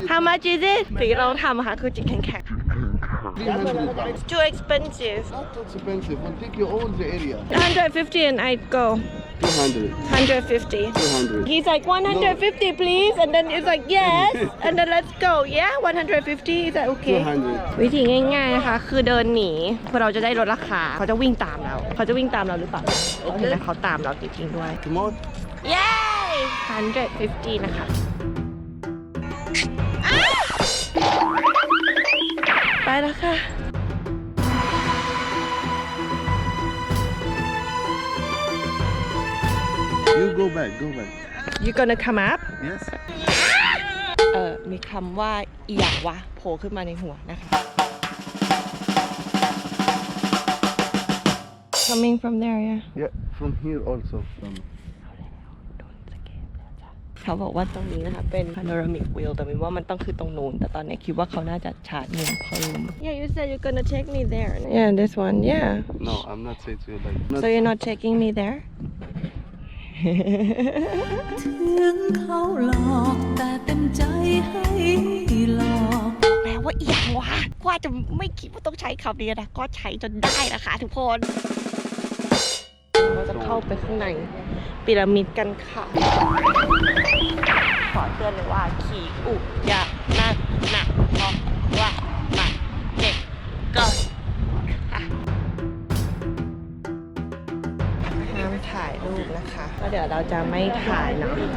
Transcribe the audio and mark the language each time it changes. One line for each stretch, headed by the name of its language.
English: How much is it
Thai: สิ่งที่เราทำค่ะคือจิตแข็ง
English: 300. It's too expensive Not expensive. We'll take you all the area. 150 and I go 200. 150 200. He's like 150 please and then it's like yes and then let's go yeah 150 is that okay 200.
Thai: วิธีง่ายๆนะคะคือเดินหนีเพื่อเราจะได้ลดราคาเขาจะวิ่งตามเราเขาจะวิ่งตามเราหรือเปล่าเห็นไหมเขาตามเราจริงๆด้วย
English: Come on.
Thai: เย้ 150 นะคะไปแล้วค่ะ
English: You go back. Go back. You gonna come up Yes.
Thai: มีคำว่าอีหยังวะโผล่ขึ้นมาในหัวนะคะ
English: Coming from there yeah Yeah. From here also. From.
Thai: เขาบอกว่าตรงนี้นะคะเป็น panoramic view แต่มินว่ามันต้องคือตรงนู้นแต่ตอนนี้คิดว่าเขาน่าจะชาร์จมุมเพิ่ม
English: Yeah you said you're gonna take me there Yeah this one yeah No, I'm not saying to you like. So you're not taking me there
Thai: ถึงเขาหลอกแต่เต็มใจให้หลอก แปลว่าอีหยังวะกว่าจะไม่คิดว่าต้องใช้คำนี้นะก็ใช้จนได้นะคะทุกคนเราจะเข้าไปข้างในพีระมิดกันค่ะขอเตือนเลยว่าขี่อุอย่านั่งหนักเพราะว่ามันเจ็บเกินค่ะห้ามถ่ายรูปนะคะก็เดี๋ยวเราจะไม่ถ่ายเนาะ